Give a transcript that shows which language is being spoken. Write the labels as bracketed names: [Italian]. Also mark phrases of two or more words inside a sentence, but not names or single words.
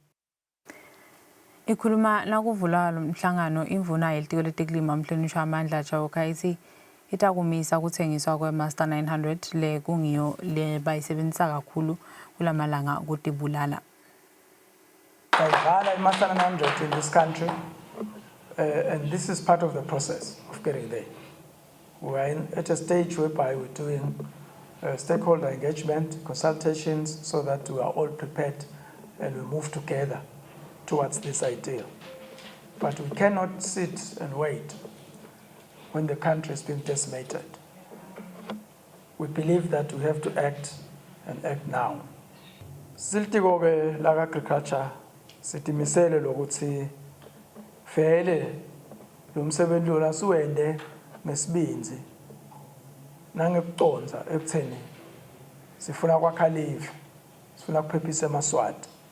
[Swati] Ikhuluma nakuvula lo mhlangano imvuna yelitiko letekulima umhlonishwa amandla Chauka ithi itakumisa ukuthengiswa kwe-Master 900 le kungiyo le bayisebenzisa kakhulu kulamalanga ukutibulala. [English] Bayidlala i-Master 900 in this country and this is part of the process of getting there. We are at a stage whereby we're doing stakeholder engagement, consultations, so that we are all prepared and we move together towards this ideal. But we cannot sit and wait when the country is being decimated. We believe that we have to act and act now. [Swati] Siltiko ke la agriculture sitimisele lokuthi vele lo msebenzi lona suwende ngesibinzi nangekuconza ekutheni sifuna kwakha live sifuna kuphephisa eMaswati.